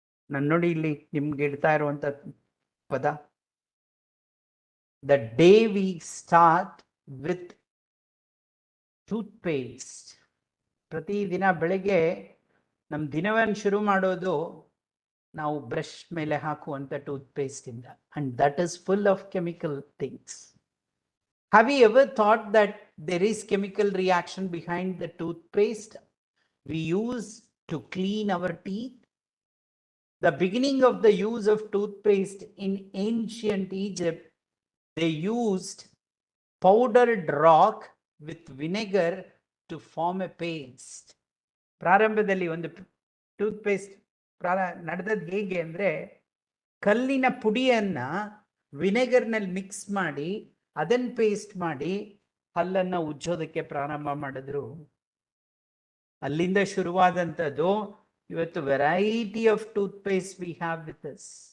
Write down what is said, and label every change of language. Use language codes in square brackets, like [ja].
[kn] ನಾನು ನೋಡಿ ಇಲ್ಲಿ ನಿಮ್ಗೆ ಇಡ್ತಾ ಇರುವಂಥ ಪದ [en] the day we start with toothpaste. [kn] ಪ್ರತಿದಿನ ಬೆಳಗ್ಗೆ ನಮ್ಮ ದಿನವನ್ನು ಶುರು ಮಾಡೋದು ನಾವು ಬ್ರಷ್ ಮೇಲೆ ಹಾಕುವಂಥ ಟೂತ್ಪೇಸ್ಟ್ ಇಂದ, [en] And that is full of chemical things. Have you ever thought that there is chemical reaction behind the toothpaste we use to clean our teeth? The beginning of the use of toothpaste in ancient Egypt, they used powdered rock with vinegar to form a paste. [kn] ಪ್ರಾರಂಭದಲ್ಲಿ ಒಂದು toothpaste ನಡೆದದ್ದು ಹೇಗೆ ಅಂದರೆ, ಕಲ್ಲಿನ ಪುಡಿಯನ್ನ ವಿನೆಗರ್ನಲ್ಲಿ mix ಮಾಡಿ ಅದನ್ನು paste ಮಾಡಿ ಹಲ್ಲನ್ನು ಉಜ್ಜೋದಕ್ಕೆ ಪ್ರಾರಂಭ ಮಾಡಿದ್ರು. ಅಲ್ಲಿಂದ ಶುರುವಾದಂಥದ್ದು ಇವತ್ತು [en] Variety of toothpaste we have with us.